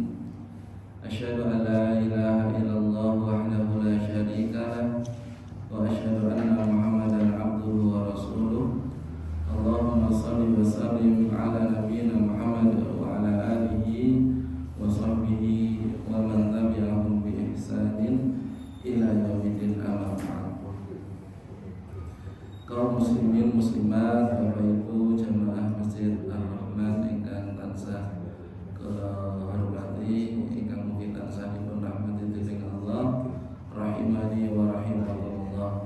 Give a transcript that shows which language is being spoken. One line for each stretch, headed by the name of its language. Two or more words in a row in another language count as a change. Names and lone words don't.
Arabic: أشهد أن لا إله إلا الله وحده لا شريك له وأشهد أن محمدا عبده ورسوله. اللهم صل وسلم على نبينا محمد وعلى آله وصحبه ومن تبعهم بإحسان إلى يوم الآخر.
Javanese: Kaum muslimin muslimat, Bapak Ibu jamaah Masjid Ar-Rahman ingkang tansah kehormati, ingkang mugi tansah dipun rahmati dening Allah
Arabic: رحمني ورحمكم الله.